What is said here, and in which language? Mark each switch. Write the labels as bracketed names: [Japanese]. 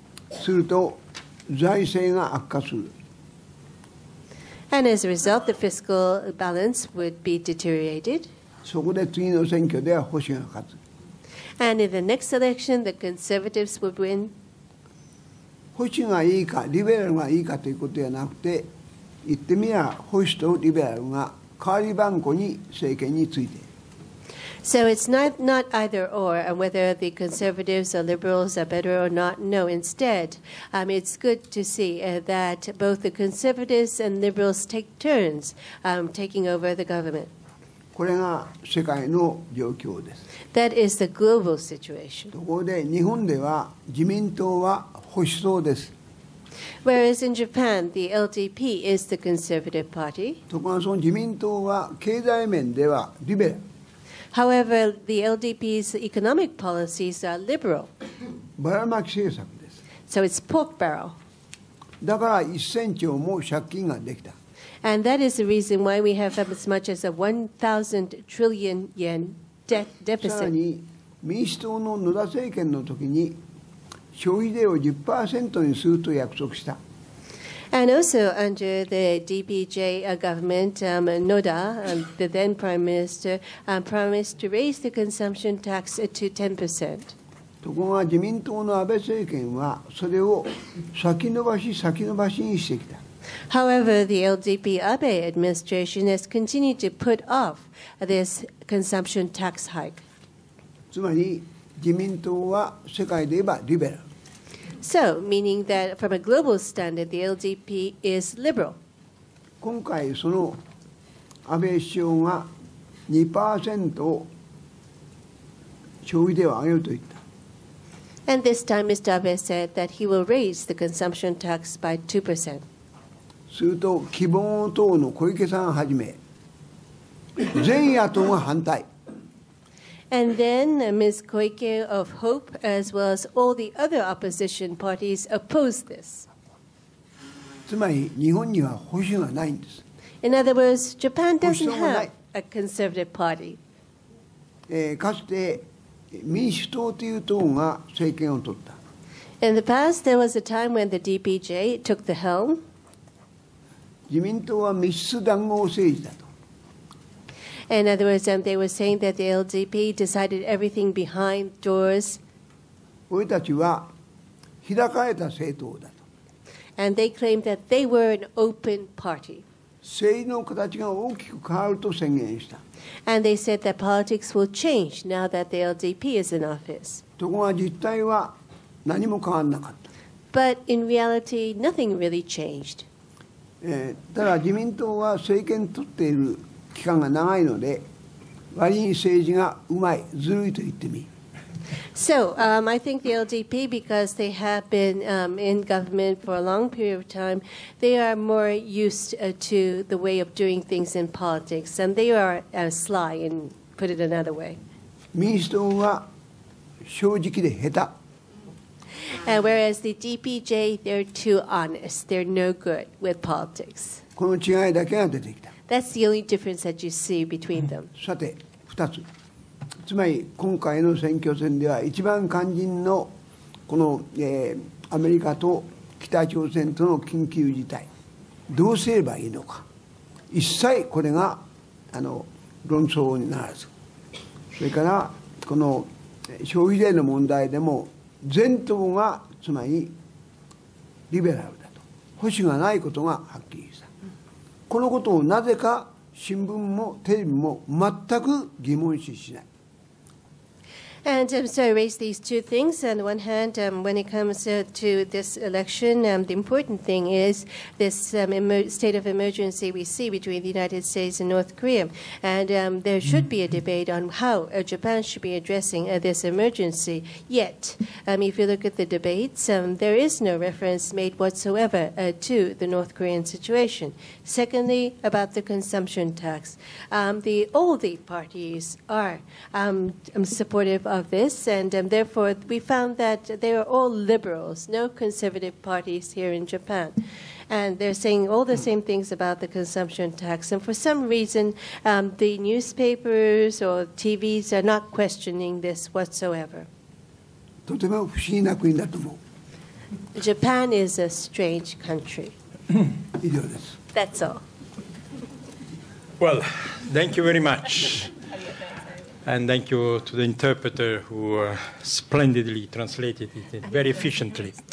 [Japanese] すると財政が悪化する。 [English] And as a result, the fiscal balance would be deteriorated. [Japanese] そこで次の選挙では保守が勝つ。 [English] And in the next election, the conservatives would win. [Japanese] 保守がいいかリベラルがいいかということではなくて、言ってみれば保守とリベラルが代わり番号に政権についている。 [English] So it's not either or, whether the conservatives or liberals are better or not. No, instead, it's good to see that both the conservatives and liberals take turns taking over the government. [Japanese] これが世界の状況です。 [English] That is the global situation. [Japanese] ところで日本では自民党は保守党です。 [English] Whereas in Japan, the LDP is the conservative party. [Japanese] ところがその自民党は経済面ではリベラル。 [English] However, the LDP's economic policies are liberal. [Japanese] ばらまき政策です。 [English] So it's pork barrel. [Japanese] だから1000兆も借金ができた。 [English] And that is the reason why we have as much as a 1,000 trillion yen debt [Japanese] さらに民主党の野田政権の時に消費税を 10% にすると約束した。 [English] And also under the DPJ government, Noda, the then prime minister, promised to raise the consumption tax to 10%. [Japanese] ところが自民党の安倍政権はそれを先延ばしにしてきた。 [English] However, the LDP Abe administration has continued to put off this consumption tax hike. [Japanese] つまり自民党は世界で言えばリベラル。 [English] So, meaning that from a global standard, the LDP is liberal. [Japanese] 今回その安倍首相が 2% を消費税を上げると言った。 [English] And this time, Mr. Abe said that he will raise the consumption tax by 2%. [Japanese] すると希望党の小池さんをはじめ全野党が反対。 [English] And then Ms. Koike of Hope, as well as all the other opposition parties, opposed this. [Japanese] つまり日本には保守がないんです。 [English] In other words, Japan doesn't have a conservative party. [Japanese] かつて民主党という党が政権を取った。 [English] In the past, there was a time when the DPJ took the helm. [Japanese] 自民党は密室談合政治だと。 [English] In other words, they were saying that the LDP decided everything behind doors. [Japanese] 俺たちは開かれた政党だと。 [English] And they claimed that they were an open party. [Japanese] 政治の形が大きく変わると宣言した。 [English] And they said that politics will change now that the LDP is in office. [Japanese] ところが実態は何も変わらなかった。 [English] But in reality, nothing really changed. [Japanese] ただ自民党は政権取っている期間が長いので割に政治がうまい、ずるいと言ってみる。 [English] So I think the LDP, because they have been in government for a long period of time, they are more used to the way of doing things in politics, and they are sly, and put it another way. [Japanese] 民主党は正直で下手。 [English] Whereas the DPJ, they're too honest. They're no good with politics. [Japanese] この違いだけが出てきた。 [English] That's the only difference that you see between them. [Japanese] さて2つ。つまり今回の選挙戦では一番肝心のこの、アメリカと北朝鮮との緊急事態どうすればいいのか一切これが論争にならず、それからこの消費税の問題でも全党がつまりリベラルだと保守がないことがはっきりした。このことをなぜか新聞もテレビも全く疑問視しない。 [English] And so I raised these two things. On the one hand, when it comes to this election, the important thing is this state of emergency we see between the United States and North Korea. And there should be a debate on how Japan should be addressing this emergency. Yet, if you look at the debates, there is no reference made whatsoever to the North Korean situation. Secondly, about the consumption tax. All the parties are supportive of this, and therefore we found that they are all liberals, no conservative parties here in Japan. And they're saying all the same things about the consumption tax. And for some reason, the newspapers or TVs are not questioning this whatsoever. [Japanese] とても不思議な国だと思う。 [English] Japan is a strange country. [Japanese] 以上です。 [English] That's all. Well, thank you very much. And thank you to the interpreter who splendidly translated it very efficiently.